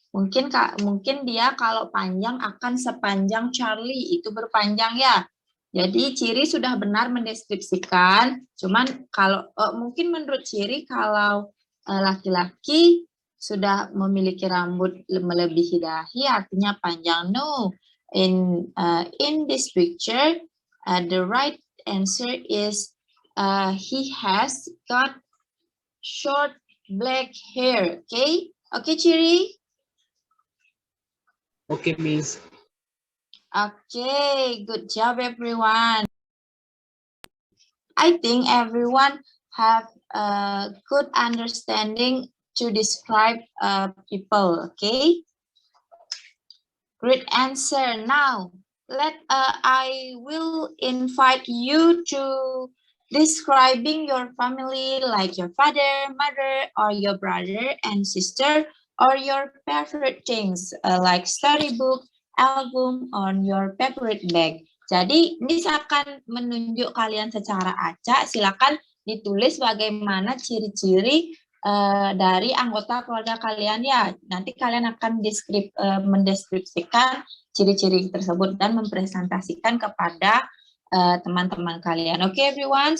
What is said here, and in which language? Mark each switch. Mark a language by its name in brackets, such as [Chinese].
[Indonesian] Mungkin dia kalau panjang akan sepanjang Charlie, itu berpanjang ya. Jadi Ciri sudah benar mendeskripsikan. Cuman kalau mungkin menurut Ciri kalau laki-laki sudah memiliki rambut melebihi dahi artinya panjang. [English] No, in this picture the right answer is he has got short black hair. Okay, Ciri. Okay, Miss. Okay, good job, everyone. I think everyone have a good understanding to describe people. Okay, great answer. Now, I will invite you to describing your family, like your father, mother, or your brother and sister, or your favorite things, like storybook, album, on your favorite bag. [Indonesian] Jadi, ini akan menunjuk kalian secara acak. Silakan ditulis bagaimana ciri-ciri dari anggota keluarga kalian ya. Nanti kalian akan mendeskripsikan ciri-ciri tersebut dan mempresentasikan kepada teman-teman kalian. [English] Okay, everyone.